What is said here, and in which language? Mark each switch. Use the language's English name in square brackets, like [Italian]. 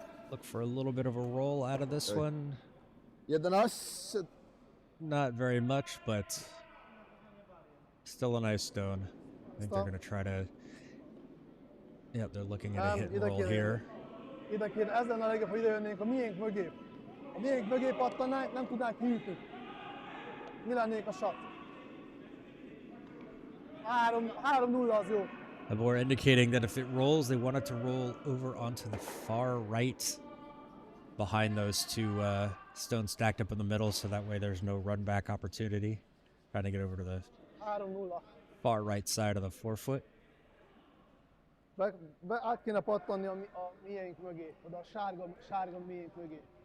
[English] Look for a little bit of a roll out of this one. 11. Not very much, but still a nice stone. I think they're going to try to... Yep, they're looking at a hit and roll here. [Hungarian] Ide kéne, ezen a legjobb, ha ide jönnénk a miénk mögé. A miénk mögé pattannánk, nem tudnánk kiütni. Mi lennénk a sat? 3-0 az jó. [English] We're indicating that if it rolls, they want it to roll over onto the far right behind those two stones stacked up in the middle, so that way there's no run back opportunity. Trying to get over to the [Hungarian] 3-0. [English] far right side of the 4-foot. [Hungarian] Át kéne pattanni a miénk mögé, oda a sárga miénk mögé.